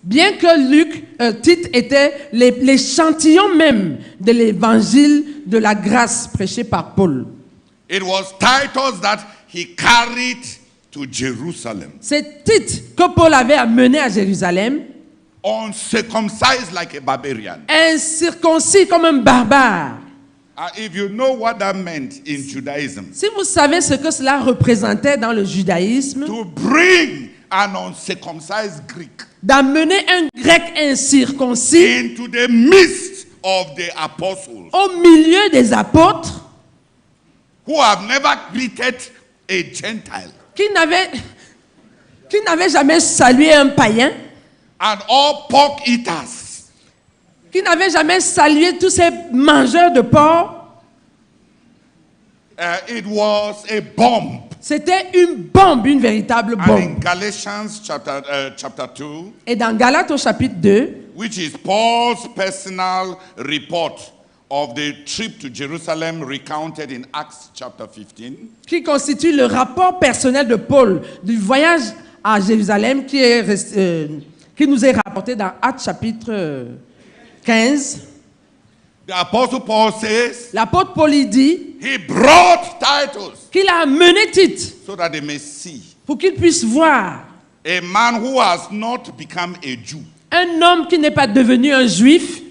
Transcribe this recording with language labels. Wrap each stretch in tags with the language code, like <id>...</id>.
<fr>Bien que Tite était l'échantillon même de l'évangile de la grâce prêché par Paul.</fr> <en>It was Titus that he carried to Jerusalem,</en> <fr>C'est Tite que Paul avait amené à Jérusalem,</fr> <en>uncircumcised like a barbarian.</en> <fr>incirconcis comme un barbare.</fr> <en>If you know what that meant in Judaism,</en> <fr>Si vous savez ce que cela représentait dans le judaïsme,</fr> <en>to bring an uncircumcised Greek</en> <fr>d'amener un grec incirconcis</fr> <en>into the midst of the apostles</en> <fr>au milieu des apôtres</fr> <en>who have never greeted a Gentile</en> <fr>qui n'avait jamais salué un païen,</fr> <en>and all pork eaters,</en> <fr>qui n'avait jamais salué tous ces mangeurs de porc.</fr> <en>it was a bomb.</en> <fr>C'était une bombe, une véritable</fr> <en>And in</en> <fr>bombe.</fr> <en>Galatians chapter 2,</en> <fr>Et dans Galates au chapitre 2,</fr> <en>which is Paul's personal report of the trip to Jerusalem recounted in Acts chapter 15,</en> <fr>qui constitue le rapport personnel de Paul du voyage à Jérusalem qui nous est rapporté dans Actes chapitre 15.</fr> <en>the apostle Paul says</en> <fr>L'apôtre Paul y dit</fr> <en>he brought Titus</en> <fr>qu'il a amené Tite</fr> <en>so that they may see</en> <fr>pour qu'il puisse voir</fr> <en>a man who has not become a Jew</en> <fr>un homme qui n'est pas devenu un juif,</fr>